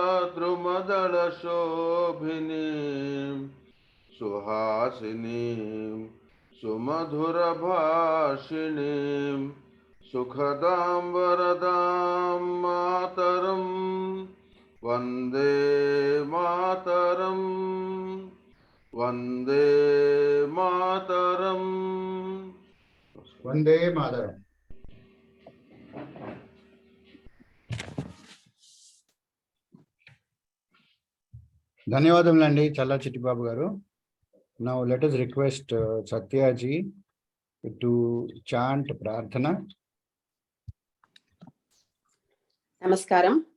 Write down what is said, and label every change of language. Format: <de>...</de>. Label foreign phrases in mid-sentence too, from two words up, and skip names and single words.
<sa>द्रुमदल शोभिनीम् सुहासिनीम् सुमधुर भाषिणीम् सुखदाम् वरदाम् मातरम् वन्दे मातरम् वन्दे मातरम् वन्दे मातरम्.</sa> <te>ధన్యవాదములండి చల్లా చిట్టిబాబు గారు.</te> <en>Now let us request Satya ji to chant Prarthana.</en> <te>Namaskaram.</te>